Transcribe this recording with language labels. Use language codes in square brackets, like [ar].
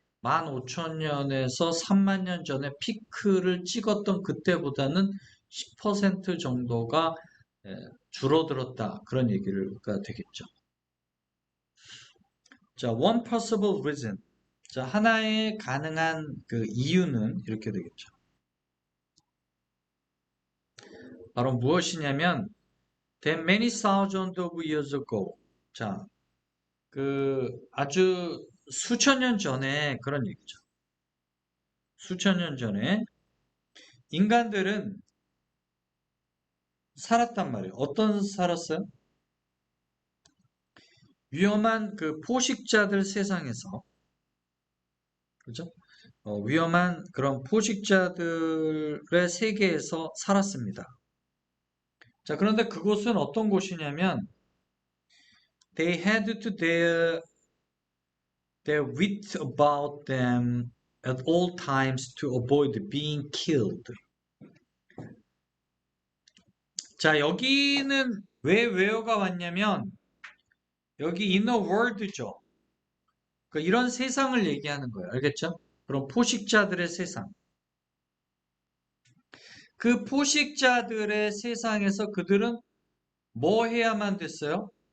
[ko] 15,000년에서 3만 년 전에 피크를 찍었던 그때보다는 10% 정도가 줄어들었다. 그런 얘기가 되겠죠. [en] 자, one possible reason. [ko] 자, 하나의 가능한 그 이유는 이렇게 되겠죠. 바로 무엇이냐면, [en] that many thousands of years ago. [ko] 자, 그 아주 수천 년 전에 그런 얘기죠. 수천 년 전에 인간들은 살았단 말이에요. 어떤 살았어요? 위험한 그 포식자들 세상에서, 그죠? 위험한 그런 포식자들의 세계에서 살았습니다. 자, 그런데 그곳은 어떤 곳이냐면, [en] they had to their wit about them at all times to avoid being killed. [ko] 자, 여기는 왜 where가 왔냐면 여기 [en] inner world [ko] 죠. 그러니까 이런 세상을 얘기하는 거예요. 알겠죠? 그럼 포식자들의 세상. 그 포식자들의 세상에서 그들은 뭐 해야만 됐어요?